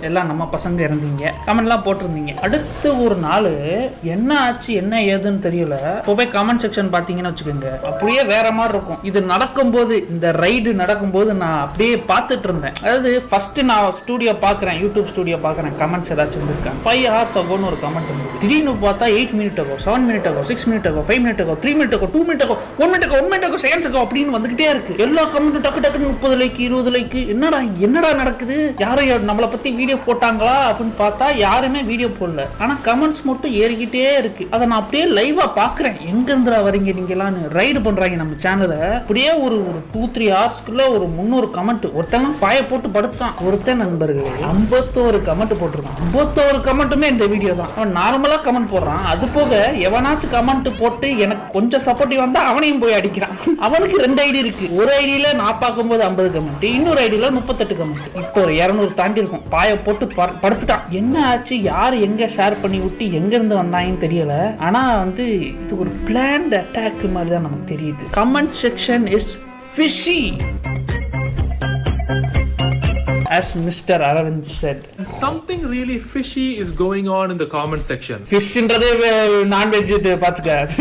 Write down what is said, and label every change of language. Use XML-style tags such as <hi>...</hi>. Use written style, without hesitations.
<ta>எல்லாம் நம்ம பசங்க இருந்தீங்க, கமெண்ட்லாம் போட்டிருந்தீங்க. அடுத்து ஒரு நாள் என்ன ஆச்சு என்ன ஏதுன்னு தெரியல, இப்போ போய் கமெண்ட் செக்ஷன் பார்த்தீங்கன்னு வச்சுக்கோங்க, அப்படியே வேற மாதிரி இருக்கும். இது நடக்கும்போது, இந்த ரைடு நடக்கும்போது நான் அப்படியே பார்த்துட்டு இருந்தேன். அதாவது ஃபர்ஸ்ட் நான் ஸ்டூடியோ பார்க்குறேன், யூடியூப் ஸ்டூடியோ பார்க்குறேன், கமெண்ட்ஸ் ஏதாச்சும் இருந்திருக்காங்க.</ta> <en>5 hours ago</en> <ta>ன்னு ஒரு கமெண்ட் இருந்தது. திடீர்னு பார்த்தா</ta> <en>8 minutes ago, 7 minutes ago, 6 minutes ago, 5 minutes ago, 3 minutes ago, 2 minutes ago, 1 minute ago, 1 minute ago, seconds ago</en> <ta>அப்படின்னு வந்துகிட்டே இருக்கு. எல்லா கமெண்ட்டும் டக்கு டக்குன்னு 30 லைக் 20 லைக். என்னடா நடக்குது, யாரும் நம்மளை பத்தி வீடியோ போட்டாங்களா அப்படின்னு பார்த்தா யாருமே வீடியோ போடல. ஆனா கமெண்ட்ஸ் மட்டும் ஏறிக்கிட்டே இருக்கு. அதை நான் அப்படியே லைவா பாக்குறேன். எங்க இருந்துடா வரீங்க நீங்களான்னு. ரைடு பண்றாங்க நம்ம சேனலை. அப்படியே ஒரு 2-3 ஹவர்ஸ்க்குள்ள ஒரு 300 கமெண்ட். ஒருத்தன் பாய போட்டு படுத்துட்டான். ஒருத்தன் நண்பர்களே 51 கமெண்ட் போட்டிருக்கான். 51 கமெண்ட்டுமே இந்த வீடியோ தான். அவன் நார்மலா கமெண்ட் போடுறான். அது போக எவனாச்சும் கமெண்ட் போட்டு எனக்கு கொஞ்சம் சப்போர்ட்டிவ் வந்தா அவனையும் போய் அடிக்கிறான். அவனுக்கு 2 ஐடி இருக்கு. ஒரு ஐடியில நான் பார்க்கும்போது 50 கமெண்ட், இன்னொரு ஐடியில 38 கமெண்ட். இப்போ 200 தாண்டி இருக்கும். பாய போட்டு படுத்துட்டான். என்ன ஆச்சு, யார் எங்க ஷேர் பண்ணி விட்டு எங்க இருந்து வந்தாங்கன்னு தெரியல. ஆனா வந்து இது ஒரு பிளான்ட் அட்டாக் மாதிரி தான் நமக்கு தெரியுது.</ta> <en>Comment section is fishy, as Mr. Aravind said. Something really fishy is going on in the comment section.</en> <ta>Fish இன்றது non-veg பாத்துக்க.</ta>